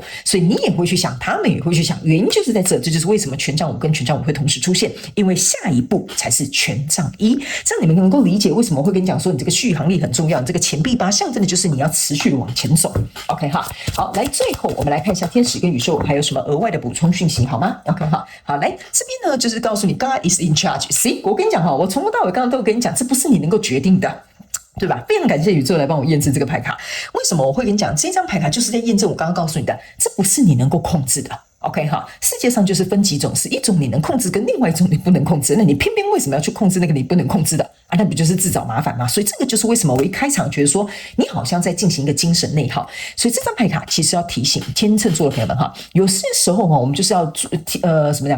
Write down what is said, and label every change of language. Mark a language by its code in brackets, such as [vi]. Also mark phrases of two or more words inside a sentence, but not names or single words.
[zh] 所以你也會去想，他們也會去想，原因就是在這，這就是為什麼權杖5跟權杖5會同時出現，因為下一步才是權杖1。這樣你們能夠理解為什麼我會跟你講說你這個續航力很重要，你這個錢幣8象徵的就是你要持續的往前走。OK 哈，好，來最後我們來看一下天使跟宇宙還有什麼額外的補充訊息好嗎 ？OK 哈，好，來這邊呢就是告訴你 [en] God is in charge。 [zh] See，我跟你講哈，我從頭到尾剛剛都跟你講，這不是你能夠決定的。對吧？非常感謝宇宙來幫我驗證這個牌卡。為什麼我會跟你講這張牌卡就是在驗證我剛剛告訴你的，這不是你能夠控制的。OK 哈，世界上就是分幾種事，一種你能控制，跟另外一種你不能控制。那你偏偏為什麼要去控制那個你不能控制的啊？那不就是自找麻煩嗎？所以這個就是為什麼我一開場覺得說你好像在進行一個精神內耗。所以這張牌卡其實要提醒天秤座的朋友們哈，有些時候哈，我們就是要什麼講？